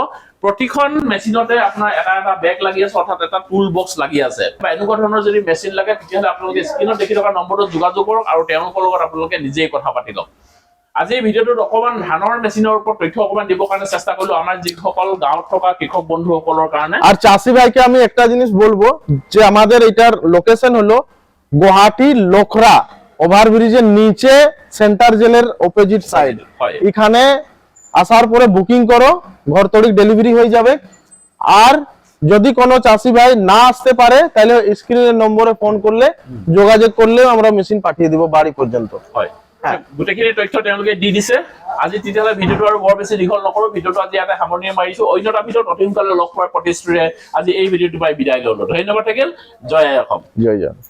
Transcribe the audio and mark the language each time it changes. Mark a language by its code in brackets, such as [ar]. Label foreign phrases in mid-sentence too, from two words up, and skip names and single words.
[as] প্ৰতিখন মেচিনতে আপোনাৰ এটা এটা বেগ লাগি আছে, অৰ্থাৎ এটা টুল বক্স লাগি আছে। বা এনেকুৱা ধৰণৰ যদি মেচিন লাগে, তেতিয়াহ'লে আপোনালোকে স্ক্ৰীনত দেখি থকা নম্বৰটোত যোগাযোগ কৰক আৰু তেওঁলোকৰ লগত আপোনালোকে নিজেই কথা পাতি লওক। আজি এই ভিডিঅ'টোত অকমান ধানৰ মেচিনৰ ওপৰত তথ্য অকমান দিবৰ কাৰণে চেষ্টা কৰিলো আমাৰ যিসকল গাঁৱত থকা কৃষক বন্ধুসকলৰ কাৰণে। [bn] আর চাষি ভাইকে আমি একটা জিনিস বলবো যে আমাদের এটার লোকেশন হলো গুয়াহাটি লোখরা ওভারব্রিজের নিচে, [en] centre jail opposite side. [as] হয়। [bn] এখানে আসার পরে বুকিং করো, ঘর তড়িক ডেলিভারি হয়ে যাবে। আর যদি কোনো চাষি ভাই না আসতে পারে, তাহলে স্ক্রিনের নম্বরে ফোন করলে যোগাযোগ করলে আমরা মেশিন পাঠিয়ে দিব বাড়ি পর্যন্ত। [as] হয়, গোটেইখিনি তথ্য তেওঁলোকে দি দিছে। আজি তেতিয়াহ'লে ভিডিঅ'টো আৰু বৰ বেছি দীঘল নকৰো, ভিডিঅ'টো আজি ইয়াতে সামৰণি মাৰিছো। অন্য এটা ভিডিঅ'ত অতি সোনকালে লগ পোৱাৰ প্ৰতিশ্ৰুতিৰে আজি এই ভিডিঅ'টো পাই বিদায় ললো। ধন্যবাদ থাকিল। জয় আই অসম। জয় জয়।